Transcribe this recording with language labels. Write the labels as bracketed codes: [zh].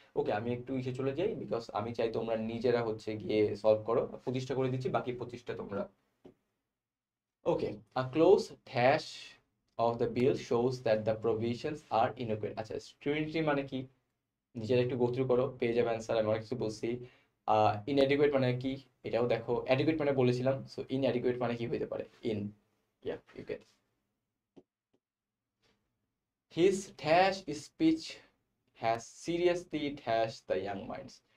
[bn] ওকে, আমি একটু ইসে চলে যাই, বিকজ আমি চাই তোমরা নিজেরা হচ্ছে গিয়ে সলভ করো। 25টা করে দিচ্ছি, বাকি 25টা তোমরা। [en] Okay, a close dash of the bill shows that the provisions are inadequate. [bn] আচ্ছা, স্টুডেন্টরি মানে কি? নিজেরা একটু গো থ্রু করো, পেয়ে যাবে অ্যান্সার। আমি অনেক কিছু বলছি। ইনঅ্যাডিকুয়েট মানে কি এটাও দেখো। অ্যাডিকুয়েট মানে বলেছিলাম, সো ইনঅ্যাডিকুয়েট মানে কি হতে পারে? In, yeah you can. [en] His dash speech has seriously dash the young minds.